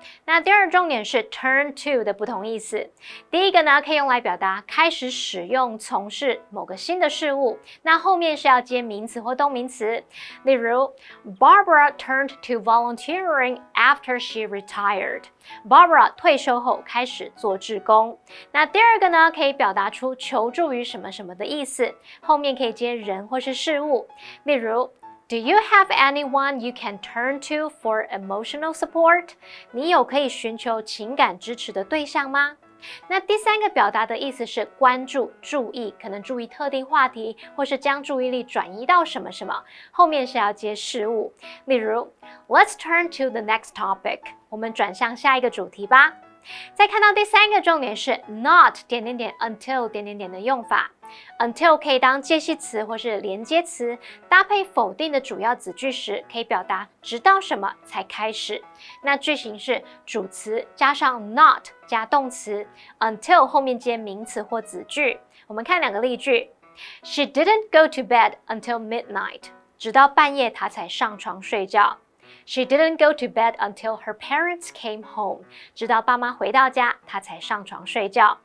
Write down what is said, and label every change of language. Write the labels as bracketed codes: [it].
[zh] 那第二重点是 turn to 的不同意思。第一个呢，可以用来表达开始使用、从事某个新的事物，那后面是要接名词或动名词。例如 [en] ，Barbara turned to volunteering after she retired。 [zh] Barbara 退休后开始做志工。那第二个呢，可以表达出求助于什么什么的意思，后面可以接人或是事物。例如， [en] Do you have anyone you can turn to for emotional support？ [zh] 你有可以寻求情感支持的对象吗？那第三个表达的意思是关注、注意，可能注意特定话题，或是将注意力转移到什么什么，后面是要接事物。例如 [en] ，Let's turn to the next topic。 [zh] 我们转向下一个主题吧。再看到第三个重点是 not until 的用法。 until 可以当介系词或是连接词，搭配否定的主要子句时，可以表达直到什么才开始。那句型是主词加上 not 加动词 ，until 后面接名词或子句。我们看2个例句 [en] ：She didn't go to bed until midnight。 [zh] 直到半夜她才上床睡觉。 [en] She didn't go to bed until her parents came home。 [zh] 直到爸妈回到家，她才上床睡觉。